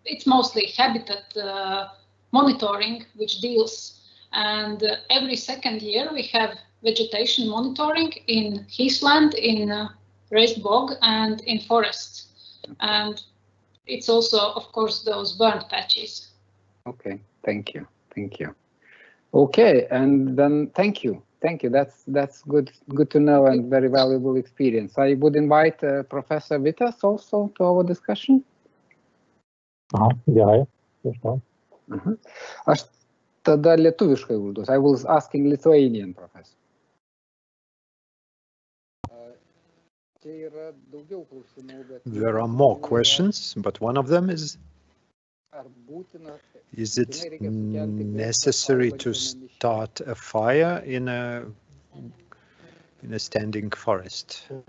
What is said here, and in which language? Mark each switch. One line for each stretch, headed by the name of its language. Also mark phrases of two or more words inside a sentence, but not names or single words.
English: it's mostly habitat monitoring which deals, and every second year we have vegetation monitoring in heathland, in raised bog, and in forests, and it's also, of course, those burnt patches. Okay, thank you. Okay, and then thank you. That's good to know and very valuable experience. I would invite Professor Vytautas also to our discussion.
Lithuanian: Gerai, Aš tada lietuviškai užduosiu.
English: I was asking Lithuanian professor. There are more questions, but one of them is it necessary to start a fire in a standing forest?